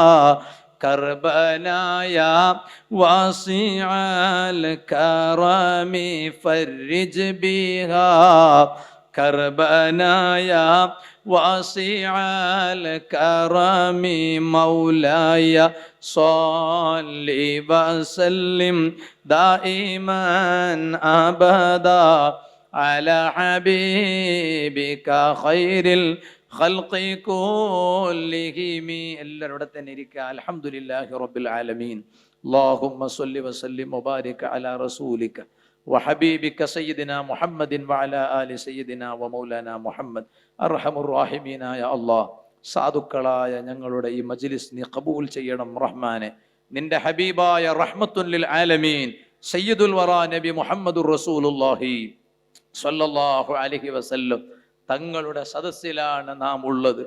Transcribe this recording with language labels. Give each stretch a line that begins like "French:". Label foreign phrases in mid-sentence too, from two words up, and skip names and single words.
Arabic: كربنا يا واسع الكرم فرج بها كربنا يا واسع الكرم مولاي صل وسلم دائما أبدا على حبيبك خير الخلق كلهم.
Malayalam: എല്ലാവരും ഇവിടെ തന്നെ ഇരിക്കുക.
Arabic: الحمد لله رب العالمين. اللهم صل وسلم وبارك على رسولك وحبيبك سيدنا محمد وعلى آل سيدنا ومولانا محمد.
Malayalam: അർഹമുർ റഹീമീനായ അല്ലാഹ്, സാധുക്കളായ ഞങ്ങളുടെ ഈ മജ്ലിസ് നീ ഖബൂൽ ചെയ്യണം റഹ്മാനെ. നിന്റെ ഹബീബായ
Arabic: رحمة للعالمين سيد الورى نبي محمد رسول الله صلى الله عليه وسلم
Malayalam: തങ്ങളുടെ സദസ്സിലാണ് നാം ഉള്ളത്.